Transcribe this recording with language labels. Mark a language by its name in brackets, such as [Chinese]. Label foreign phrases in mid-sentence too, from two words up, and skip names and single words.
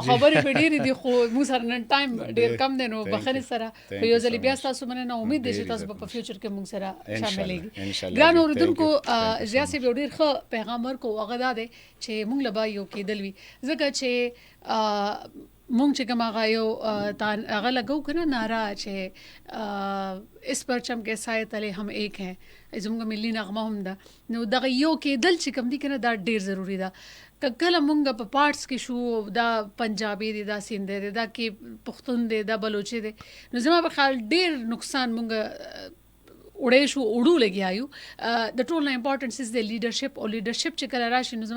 [Pashto] خبرې په ډېرې دي خو موږ سره نن ټایم ډېر کم دی نو بخښنې سره یو ځل بیا تاسو مننه امید دی چې تاسو په فیوچر کې موږ سره شاملېږي ګران اوریدونکو ضیا صاحب یو ډېر ښه پیغام ورکو هغه دا دی چې موږ له به یو کېدل وي ځکه چې مونږ چې کوم هغه یو هغه لګو که نه نعره چې [Urdu] اس پرچم کے سائے تلے ہم ایک ہیں [Pashto] زموږ ملي نغمه هم ده نو دغه یو کېدل چې کوم دي که نه دا ډېر ضروري ده که کله مونږ په پارټس کې شو دا پنجابي دی دا سندھی دی دا کې پښتون دی دا بلوچي دی نو زما په خیال ډېر نقصان مونږ وړې شو وړو لګیا یو د ټول نه [English] importance is [Pashto] د لیډرشپ او لیډرشپ چې کله راشي نو